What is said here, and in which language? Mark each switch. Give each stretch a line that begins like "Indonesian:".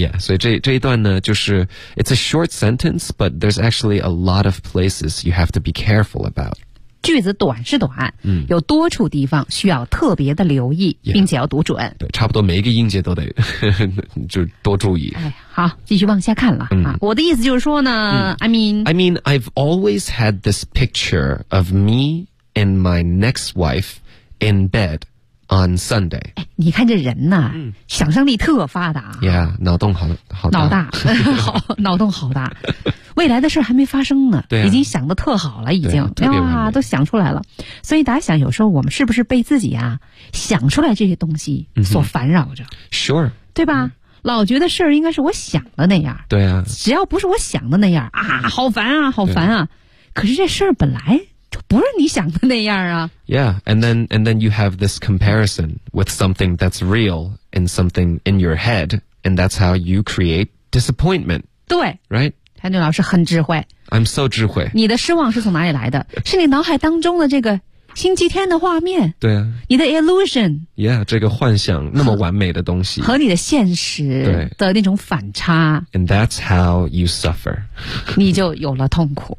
English: Yeah,
Chinese: 所以这一段呢，就是
English: it's a short sentence, but there's actually a lot of places you have to be careful about.
Chinese: 句子短是短，有多处地方需要特别的留意，并且要读准。对，差不多每一个音节都得就多注意。哎好，继续往下看了、啊、我的意思就是说呢、
English: I mean I've always had this picture of me and my next wife in bed on Sunday、
Chinese: 哎、你看这人呢、想象力特发达 Yeah 脑洞 好大脑大好脑洞好大未来的事还没发生呢对、啊、已经想得特好了已经对、啊、哇都想出来了所以大家想有时候我们是不是被自己啊想出来这些东西所烦扰着、
English: Sure
Chinese: 对吧、老觉得事儿应该是我想的那样对啊只要不是我想的那样啊好烦啊好烦啊可是这事儿本来就不是你想的那样啊
English: Yeah, and then you have this comparison with something that's real and something in your head and that's how you create disappointment
Chinese: 对
English: Right?
Chinese: 谭俊老师很智慧
English: I'm so 智慧
Chinese: 你的失望是从哪里来的是你脑海当中的这个星期天的画面对啊你的 illusion yeah 这个幻想那么完美的东西和你的现实的那种反差
English: and that's how you suffer
Chinese: 你就有了痛苦